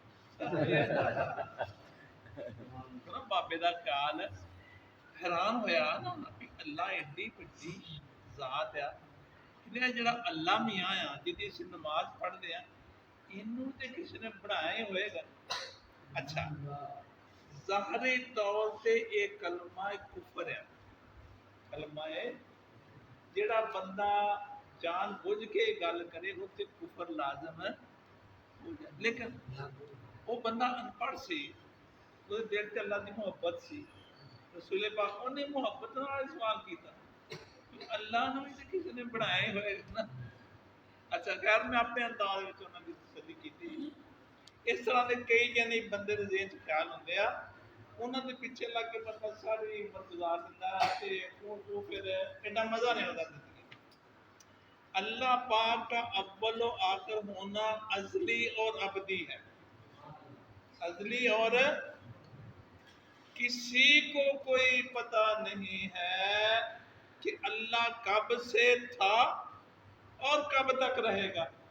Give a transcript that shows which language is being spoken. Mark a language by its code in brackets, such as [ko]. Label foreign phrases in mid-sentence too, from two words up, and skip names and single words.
[pa] بابے دا کال حیران ہویا نا کہ اللہ ایڈی بڑی ذات ہے کہ جڑا اللہ میاں آ جدی اسی نماز پڑھتے ہیں انہوں تے کسی نے بنایا ہی ہوئے گا اچھا ظاہری طور تے یہ کلمہ کفر ہے کلمہ ہے جڑا بندہ جان بجھ کے گل کرے اتے کفر لازم ہو جائے. لیکن وہ بندہ ان پڑھ سی, ਉਹਦੇ ਦਿਲ ਤੇ ਅੱਲਾ ਦੀ ਮੁਹੱਬਤ ਸੀ। ਰਸੂਲ ਪਾਕ ਉਹਨੇ ਮੁਹੱਬਤ ਨਾਲ ਸਵਾਲ ਕੀਤਾ ਕਿ ਅੱਲਾ ਨੂੰ ਵੀ ਕਿਸੇ ਨੇ ਬਣਾਏ ਹੋਏ ਨਾ। ਅੱਛਾ ਖੈਰ ਮੈਂ ਆਪਣੇ ਅੰਦਾਜ਼ ਵਿੱਚ ਉਹਨਾਂ ਦੀ ਤਸੱਲੀ ਕੀਤੀ। ਇਸ ਤਰ੍ਹਾਂ ਦੇ ਕਈ ਜਾਨੀ ਬੰਦੇ ਦੇ ਜ਼ਿਹਨ 'ਚ ਖਿਆਲ ਹੁੰਦੇ ਆ, ਉਹਨਾਂ ਦੇ ਪਿੱਛੇ ਲੱਗ ਕੇ ਬੰਦਾ ਸਾਰੀ ਉਮਰ ਗੁਜ਼ਾਰ ਦਿੰਦਾ ਤੇ ਉਹ ਫਿਰ ਇੰਨਾ ਮਜ਼ਾ ਨਹੀਂ ਆਉਂਦਾ ਜ਼ਿੰਦਗੀ। [ur] اللہ پاک کا اول اور آخر ہونا ازلی اور ابدی ہے. ازلی اور کسی کو کوئی پتا نہیں ہے کہ اللہ کب سے تھا اور کب تک رہے گا.